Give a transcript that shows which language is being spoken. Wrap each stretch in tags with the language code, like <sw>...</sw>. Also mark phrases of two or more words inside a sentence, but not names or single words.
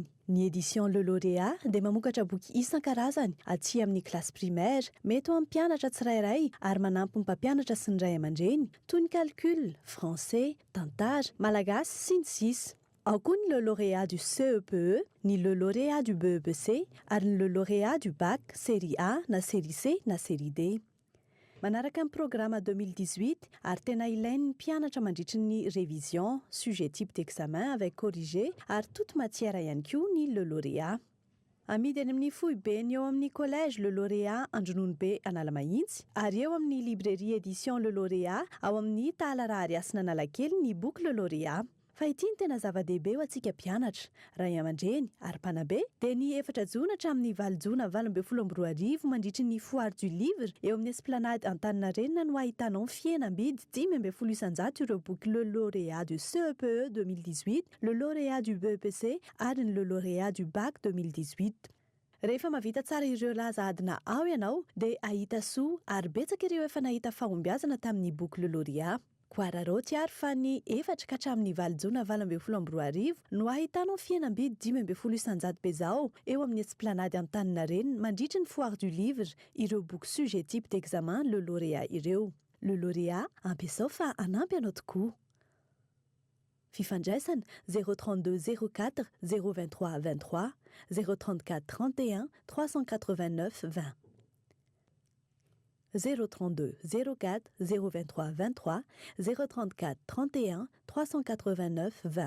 <mg>Ny édition le lauréat dia mamokatra boky isan-karazany aty amin'ny klasy primaire, mety ho amin'ny mpianatra tsirairay ary manampy ny mpampianatra sy ny ray aman-dreny toy ny calcul, français, tantara, malagasy sy ny sisa. Ao koa ny le lauréat du CEPE, ny le lauréat du BEPC ary ny le lauréat du bac</mg> <fr>série A</fr> <mg>na</mg> <fr>série C</fr> <mg>na</mg> <fr>série D.</fr> <mg>Manaraka ny programme 2018 ary tena ilain'ny mpianatra mandritry ny révision,</mg> <fr>sujet type d'examen avec corrigé</fr> <mg>ary</mg> <fr>toute matière</fr> <mg>ihany koa ny le lauréat. Amidy any amin'ny Foibeny eo amin'ny collège le lauréat Andrononbe Analamahitsy ary eo amin'ny librairie édition le lauréat ao amin'ny Tala Ariasina Analakely ny boky le lauréat. Fa ity ny tena zava-dehibe ho antsika mpianatra, ray aman-dreny ary mpanabe dia ny 4 jona hatramin'ny 20 jona 2024 mandritry ny</mg> <fr>foire du livre</fr> <mg>eo amin'ny esplanade Antaninarenina no ahitanao fihenam-bidy 5,900 ireo boky le lauréat du CEPE 2018, le lauréat du BEPC ary le lauréat du bac 2018. Rehefa mavita tsara ireo laza adina ao ianao dia ahita soa ary betsaka ireo efa nahita fahombiazana tamin'ny boky le lauréat. Koararaoty ary fa ny 4 ka hatramin'ny 20 jona 2024 no ahitanao fihenam-bidy 5,900 bezao eo amin'ny esplanade Antaninarenina mandritry ny</mg> <fr>foire du livre</fr> <mg>ireo boky</mg> <fr>sujet type d'examen</fr> <mg>le lauréat ireo. Le lauréat ampiasao fa anampy anao tokoa. Fifandraisana 032 04 023 23 034 31 389 20. 032 04 023 23 034 31 389 20.</mg>